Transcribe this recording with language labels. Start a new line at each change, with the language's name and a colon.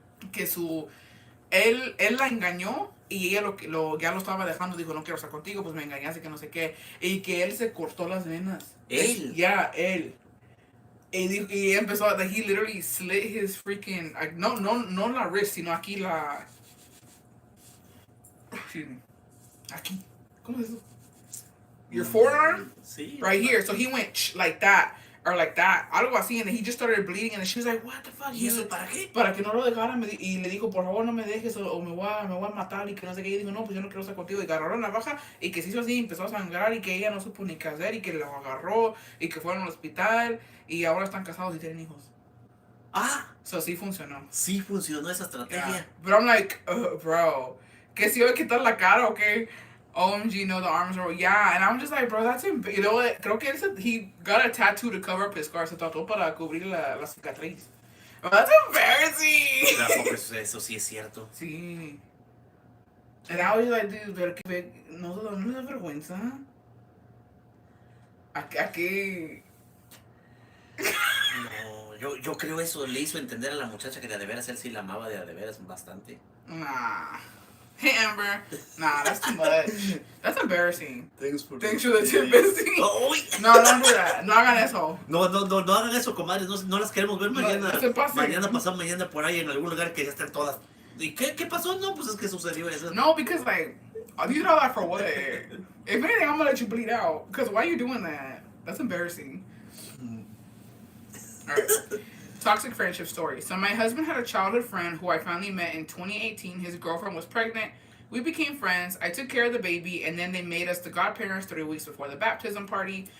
Spanish: que él la engañó y ella ya lo estaba dejando, dijo no quiero estar contigo, pues me engañaste que no sé qué, y que él se cortó las venas. Él. Ya, él. Y empezó,
English: he literally slit his freaking,
Spanish: no la wrist, sino aquí
English: excuse me,
Spanish: aquí, ¿cómo es eso?
English: Your forearm?
Spanish: Sí.
English: Right here. So he went like that, or like that,
Spanish: algo así,
English: and then he just started bleeding, and then she was like, what the fuck?
Spanish: ¿Y eso para qué? Para que no lo dejara, y le dijo, por favor no me dejes, o me voy a matar, y que no sé qué, y dijo, no, pues yo no quiero estar contigo, y agarró la navaja, y que se hizo así, empezó a sangrar, y que ella no supo ni qué hacer, y que lo agarró, y que fueron al hospital, y ahora están casados y tienen hijos. Ah, So sí funcionó. sí funcionó esa estrategia.
English: Yeah. But I'm like, bro,
Spanish: que si iba a quitar la cara o qué?
English: OMG, no, the arms are, yeah, and I'm just like, bro, that's him. You know what?
Spanish: Creo que
English: he got a tattoo to cover up his scar.
Spanish: Se tatuó para cubrir la cicatriz.
English: Oh, that's embarrassing.
Spanish: Claro, pues eso sí es cierto. Sí.
English: And I was like, dude,
Spanish: pero que no le da vergüenza. ¿A qué? No, yo creo eso le hizo entender a la muchacha que de veras él sí la amaba de veras bastante.
English: Nah. Hey, Amber. Nah, that's too much. That's embarrassing. Thanks for the tip, Bessie.
Spanish: ¡Uy!
English: No, don't do that.
Spanish: No hagan eso. No hagan eso, comadres. No las queremos ver mañana. No se pasen. Mañana, pasado mañana por ahí en algún lugar que ya estén todas. ¿Y qué pasó? No, pues es que sucedió eso.
English: No, because like, you did all that for what? If anything, I'm gonna let you bleed out. Because why are you doing that? That's embarrassing. Alright. Toxic friendship story. So my husband had a childhood friend who I finally met in 2018. His girlfriend was pregnant. We became friends. I took care of the baby, and then they made us the godparents 3 weeks before the baptism party.